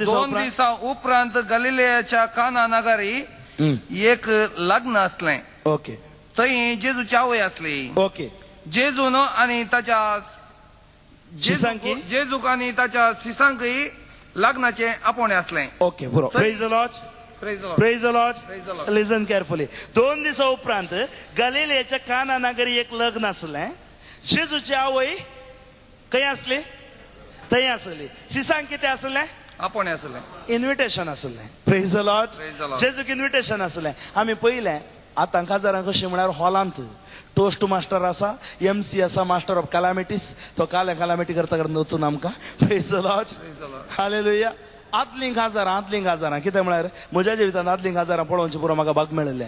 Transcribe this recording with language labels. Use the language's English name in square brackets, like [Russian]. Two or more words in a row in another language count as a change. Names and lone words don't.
[Konkani] दिसा उपरांत गलिलेयाच्या काना नगरी एक लग्न असलें. ओके. थंय जेजूची आवय असली. ओके. जेजून आनी ताच्या शिसांकी? जेजूक आनी ताच्या शिसांकय लग्नाचे आपोवणे असलें. ओके, बरो. [English] Praise the Lord. Praise the Lord. Praise the Lord. Praise the Lord. Listen carefully. [Konkani] 2 दिसा उपरांत गलिलेयाच्या काना नगरी एक लग्न आसलें. जेजूची आवय खंय आसली? थंय आसली. शिसांक कितें आसलें? आपोवणे असलें. इन्व्हिटेशन आसलें. [English] Praise the Lord. Praise the Lord. [Konkani] जेजूक इन्व्हिटेशन आसलें. आमी पयलें आतां काजारां कशें म्हळ्यार हॉलांत [English] toast master [Konkani] आसा, MC आसा, [English] master of calamities. [Konkani] तो कॅलामिटी करता करता वचून आमकां. [English] Praise the Lord. हालेलुया. [Konkani] आदलीं काजारां कितें म्हळ्यार म्हज्या जिवितांत आदलीं काजारां पळोवचें पुरो म्हाका भाग मेळिल्लें.